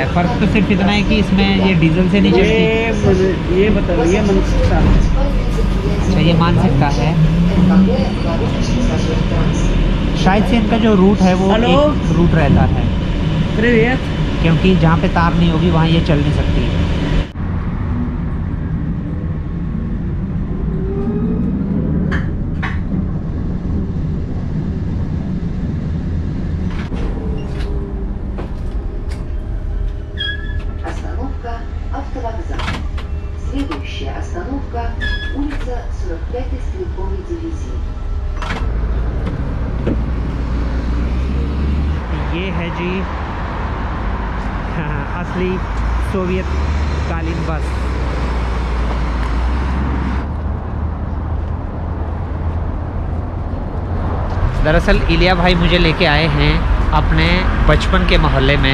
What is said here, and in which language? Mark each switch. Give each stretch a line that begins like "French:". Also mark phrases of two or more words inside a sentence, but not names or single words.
Hindi: फ़र्क तो सिर्फ इतना है कि इसमें ये डीजल से नहीं चलती। ये बताओ, ये मान सकता है? अच्छा, ये मान सकता है। शायद से इनका जो रूट है वो एक रूट रहता है।
Russian: Привет.
Hindi: क्योंकि जहाँ पे तार नहीं होगी वहाँ ये चल नहीं सकती।
Russian: Остановка Автовокзал. Следующая остановка улица 45-й стрелковой дивизии.
Hindi: ये है जी असली सोवियत कालीन बस। दरअसल इलिया भाई मुझे लेके आए हैं अपने बचपन के मोहल्ले में।